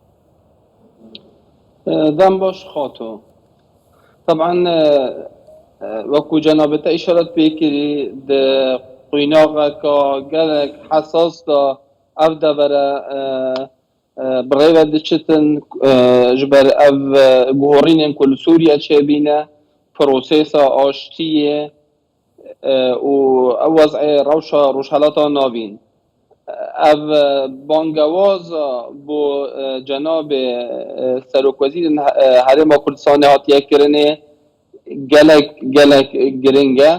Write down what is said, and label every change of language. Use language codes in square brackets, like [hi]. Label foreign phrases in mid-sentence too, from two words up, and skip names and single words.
[ku] دەم باش خاتۆ. طبعا وەکو جەنابەتە ئیشارەت پێکردی قویناغەکە gelek حەساس دا ئەو دەبەرە برێوە دچتن ji ber ev guhorînên ku li Sûriye çêbîne prosêsa aştiyê û ew wezê rewşa rojhelata navîn. Ev bangewaza bo cenabê Serokwezîrên Herêma Kurdistanê hatiye kirinê gelek giring e.